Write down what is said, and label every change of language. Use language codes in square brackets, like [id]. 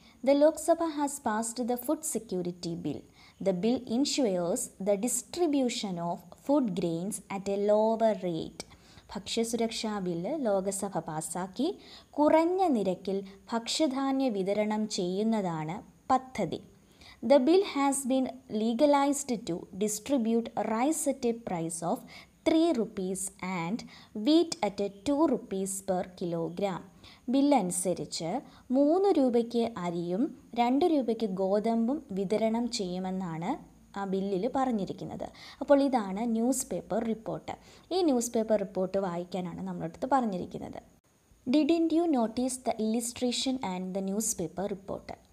[en] The Lok Sabha has passed the food security bill. The bill ensures the distribution of food grains at a lower rate. [ml] ഭക്ഷ്യസുരക്ഷാ bill Lok Sabha പാസ്സാക്കി. കുറഞ്ഞ നിരക്കിൽ ഭക്ഷ്യധാന്യ വിതരണം ചെയ്യുന്നതാണ് പദ്ധതി. [en] The bill has been legalized to distribute rice at a price of 3 rupees and wheat at a 2 rupees per kilogram. [ml] ബില്ലനുസരിച്ച് 3 രൂപയ്ക്ക് അരിയും 2 രൂപയ്ക്ക് ഗോതമ്പും വിതരണം ചെയ്യുമെന്നാണ് ആ ബില്ലിൽ പറഞ്ഞിരിക്കുന്നത്. അപ്പോൾ ഇതാണ് ന്യൂസ് പേപ്പർ റിപ്പോർട്ട്. ഈ ന്യൂസ് പേപ്പർ റിപ്പോർട്ട് വായിക്കാനാണ് നമ്മളടുത്ത് പറഞ്ഞിരിക്കുന്നത്. [en] Didn't you notice the illustration and the newspaper report.